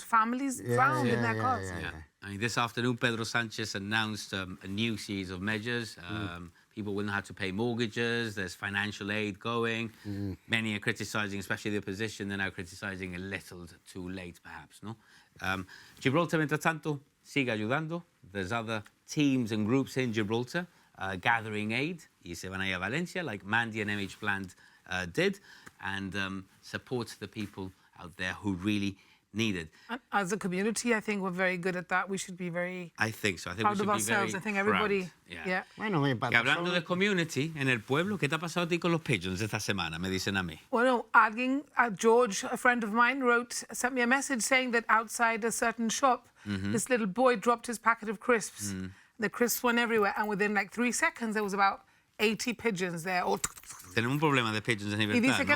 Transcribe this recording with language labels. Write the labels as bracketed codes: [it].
[en] Families drowned in their cars. I mean, this afternoon, Pedro Sanchez announced a new series of measures. People will not have to pay mortgages. There's financial aid going. Many are criticising, especially the opposition, they're now criticising a little too late, perhaps, no? [es] Gibraltar, mientras tanto, sigue ayudando. [en] There's other teams and groups in Gibraltar gathering aid. [es] Y se van a ir a Valencia, [en] like Mandy and MH Plant did, and support the people out there who really need it. And as a community, I think we're very good at that. We should be very I think so. I think proud we of should be ourselves. very I think everybody... proud. Yeah. [es] Bueno, Que hablando de community, en el pueblo, ¿qué te ha pasado a ti con los pigeons esta semana? Me dicen a mí. [en] Well, no, George, a friend of mine, sent me a message saying that outside a certain shop, this little boy dropped his packet of crisps. The crisps went everywhere, and within like 3 seconds, there was about 80 pigeons there. [es] Tenemos un problema de pigeons en Y libertad, dice que